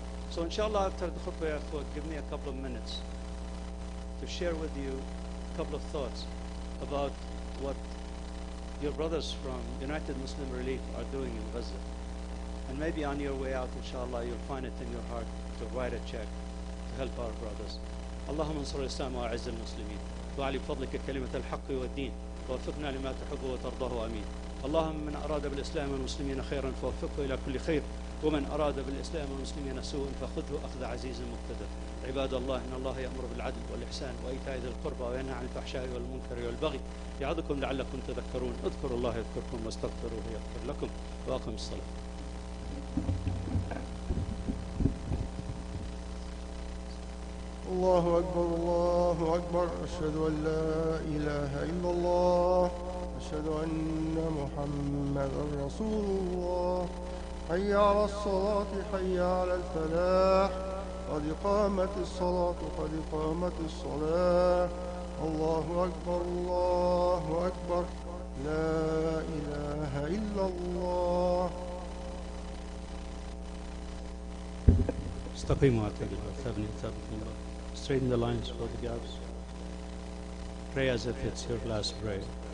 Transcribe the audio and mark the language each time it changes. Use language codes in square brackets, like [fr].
[en] So inshallah, after the khutbah, give me a couple of minutes to share with you a couple of thoughts about what your brothers from United Muslim Relief are doing in Gaza. And maybe on your way out, inshallah, you'll find it in your heart to write a check to help our brothers. [ar] اللهم انصر الإسلام وأعز المسلمين وأعلي بفضلك كلمة الحق والدين ووفقنا لما تحب وترضاه آمين. اللهم من أراد بالإسلام والمسلمين خيرا فوفقه إلى كل خير ومن أراد بالإسلام والمسلمين سوءا فخذه أخذ عزيز مقتدر. عباد الله، إن الله يأمر بالعدل والإحسان وإيتاء ذي القربى وينهى عن الفحشاء والمنكر والبغي يعظكم لعلكم تذكرون. اذكروا الله يذكركم واستغفروه يغفر لكم وأقم الصلاة. الله أكبر الله أكبر. أشهد أن لا إله إلا الله. أشهد أن محمدا رسول الله. حي على الصلاة حي على الفلاح. قد قامت الصلاة قد قامت الصلاة. الله أكبر الله أكبر. لا إله إلا الله. استقيموا اعتدلوا ثابني ثابتكم الله. [en] Straighten the lines for the gaps. Pray as if it's your last prayer.